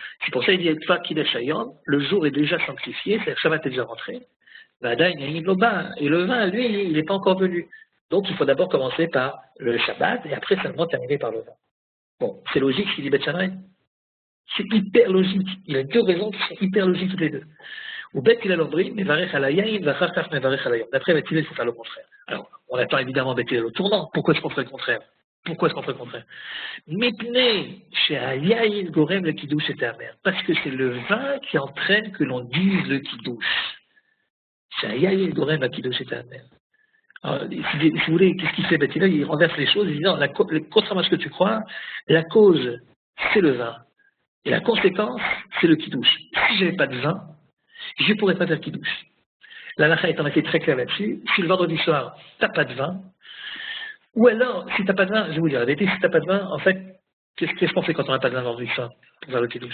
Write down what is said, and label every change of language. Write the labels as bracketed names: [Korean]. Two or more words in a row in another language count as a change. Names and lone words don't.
[French] C'est pour ça qu'il dit [Hebrew] קידש היום, [French] le jour est déjà sanctifié, c'est-à-dire que Shabbat est déjà rentré, et le vin, lui, il n'est pas encore venu. Donc il faut d'abord commencer par le Shabbat, et après seulement terminer par le vin. Bon, c'est logique ce qu'il dit Beth Shammai. C'est hyper logique. Il y a 2 raisons qui sont hyper logiques toutes les deux. [Hebrew] ובית הלל אומרים מברך על היין ואחר מברך על היום. [French] D'après Beth Hillel, il faut faire le contraire. Alors, on attend évidemment Beth Hillel au tournant. Pourquoi est-ce qu'on ferait le contraire? [Hebrew] מפני שהיין גורם לקידוש שתאמר. [French] Parce que c'est le vin qui entraîne que l'on dise le kiddush. [Hebrew] שהיין גורם לקידוש שתאמר. [French] Alors, si vous voulez, qu'est-ce qu'il fait Beth Hillel? Il renverse les choses. Il dit non, contrairement à ce que tu crois, la cause, c'est le vin. Et la conséquence, c'est le kiddush. Si je n'avais pas de vin, je ne pourrais pas faire kiddush. La halakha étant été très claire là-dessus, si le vendredi soir, tu n'as pas de vin, ou alors, si tu n'as pas de vin, je vais vous dire la vérité, si tu n'as pas de vin, en fait, qu'est-ce qu'on fait quand on n'a pas de vin le vendredi soir pour faire le kiddush?